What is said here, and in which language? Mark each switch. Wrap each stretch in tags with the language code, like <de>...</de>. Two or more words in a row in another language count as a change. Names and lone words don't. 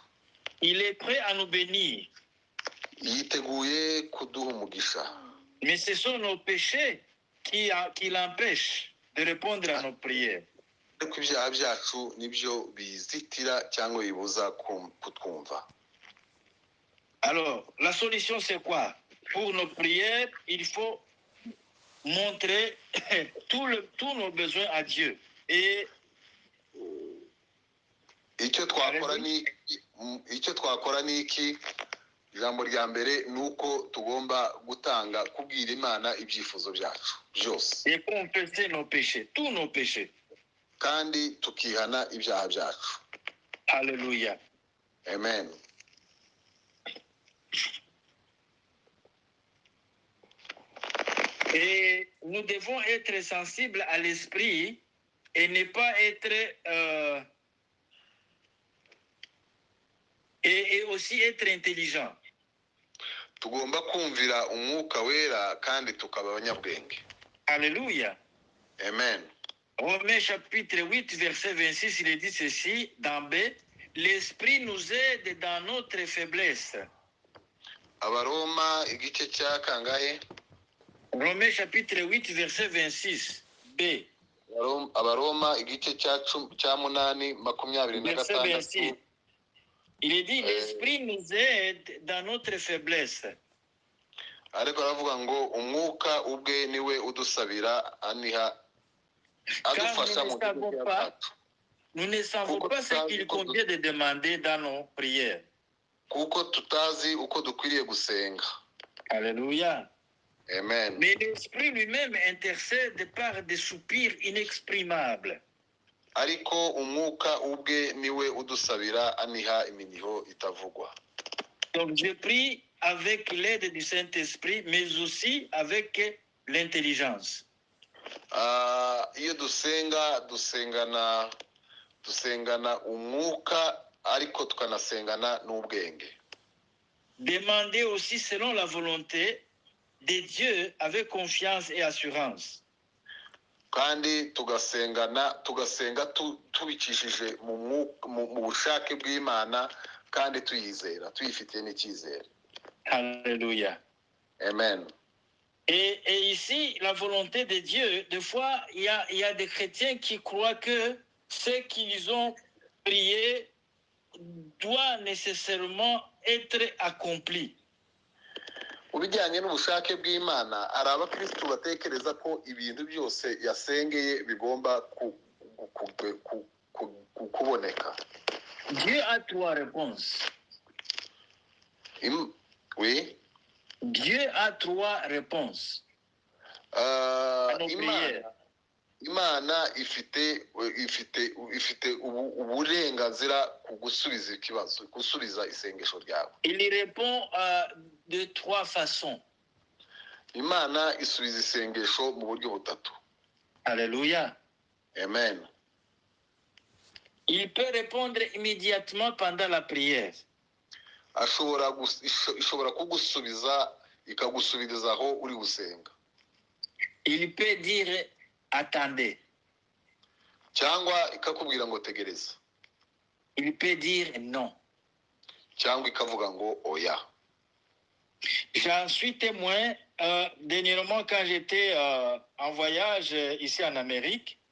<fr>Il est prêt à nous bénir.</fr> <rw>Yiteguye kuduha umugisha.</rw> <fr>Mais ce sont nos péchés qui l'empêchent de répondre à nos prières.</fr> <rw>Ariko ibyaha byacu nibyo bizitira cyangwa bibuza kutwumva.</rw> <fr>Alors, la solution c'est quoi? Pour nos prières, il faut montrer tous nos besoins à Dieu. Et</fr> <rw>icyo twakora ni iki? Ijambo rya mbere ni uko tugomba gutanga kubwira Imana ibyifuzo byacu byose.</rw> <fr>confesser nos péchés, tous nos péchés.</fr> <rw>kandi tukihana ibyaha byacu.</rw> <fr>Alléluia. Amen. Et nous devons être sensibles à l'esprit et ne pas être et aussi être intelligent.</fr> <rw>Tugomba kumvira umwuka wera kandi tukaba abanyabwenge.</rw> <fr>Alléluia. Amen. Romains chapitre 8 verset 26, il est dit ceci dans B, l'esprit nous aide dans notre faiblesse.</fr> <rw>Abaroma igice cya kangahe?</rw> <fr>Romains chapitre 8 verset 26 B.</fr> <rw>Abaroma igice cya munani 26.</rw> <fr>Il est dit l'esprit nous aide dans notre faiblesse.</fr> <rw>Ariko aravuga ngo umwuka ubwe niwe udusabira aniha adufasha mu gihe cyacu.</rw> <fr>Nous ne savons pas ce qu'il convient de demander dans nos prières.</fr> <rw>Kuko tutazi uko dukwiriye gusenga.</rw> <fr>Alléluia. Amen. Mais l'esprit lui-même intercède par des soupirs inexprimables.</fr> <rw>Ariko umwuka ubwe niwe udusabira aniha iminiho itavugwa.</rw> <fr>Donc je prie avec l'aide du Saint-Esprit, mais aussi avec l'intelligence.</fr> <rw>Iyo dusengana umwuka ariko tukanasengana n'ubwenge.</rw> <fr>Demandez aussi selon la volonté de Dieu avec confiance et assurance.</fr> <rw>Kandi tugasenga tubicishije mu bushake bw'Imana kandi tuyizera, tuyifitiye n'icyizere.</rw> <fr>Alléluia. Amen. Et ici, la volonté de Dieu, des fois, il y a des chrétiens qui croient que ce qu'ils ont prié doit nécessairement être accompli.</fr> <rw>Mu bijyanye n'ubushake bw'Imana, hari abakristo batekereza ko ibintu byose yasengeye bigomba kuboneka.</rw> <fr>Dieu a trois réponses. Oui. Dieu a trois réponses.</fr> <rw>Imana ifite uburenganzira ku gusubiza ikibazo, gusubiza isengesho ryawe.</rw> <fr>Il y répond de trois façons.</fr> <rw>Imana isubiza isengesho mu buryo butatu.</rw> <fr>Alléluia. Amen. Il peut répondre immédiatement pendant la prière.</fr> <rw>Ishobora kugusubiza ikagusubiriza aho uri gusenga.</rw> <fr>Il peut dire attendez.</fr> <rw>Cyangwa ikakubwira ngo tegereza.</rw> <fr>Il peut dire non.</fr> <rw>Cyangwa ikavuga ngo oya.</rw> <fr>J'en suis témoin dernièrement quand j'étais en voyage ici en Amérique.</fr>